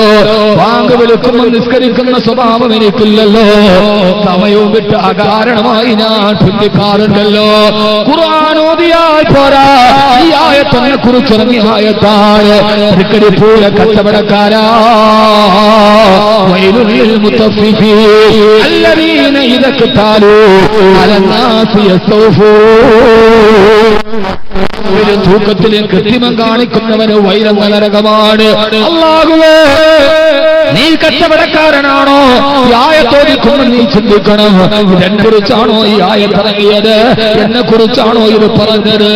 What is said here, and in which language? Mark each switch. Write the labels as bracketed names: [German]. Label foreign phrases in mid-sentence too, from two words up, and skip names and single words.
[Malayalam] വാങ്ക് വിളിക്കുമ്പോൾ നിസ്കരിക്കുന്ന സ്വഭാവം എനിക്കില്ലല്ലോ. സമയവും വിട്ട് അകാരണമായി ഞാൻ പിന്തിക്കാറുണ്ടല്ലോ. ഖുർആൻ ഓതിയാൽ പോരാ, ഈ ആയത്തിനെ കുറിച്ച് ഇറങ്ങിയ ആയത്താണ്. തൃക്കരിപ്പൂര കച്ചവടക്കാരാ, [Arabic] ويل للمطففين الذين إذا اكتالوا على الناس يستوفون. [Malayalam] തൂക്കത്തിലെ കൃത്രിമം കാണിക്കുന്നവന് വൈരെന്ന നരകമാണ്. അല്ലാഹുവേ, നീ കച്ചവടക്കാരനാണോ? ഈ ആയത്തോദിക്കുമ്പോൾ നീ ചിന്തിക്കണം, ഇതെന്നെ കുറിച്ചാണോ ഈ ആയത്തിറങ്ങിയത്? എന്നെ കുറിച്ചാണോ ഇത് പറഞ്ഞത്?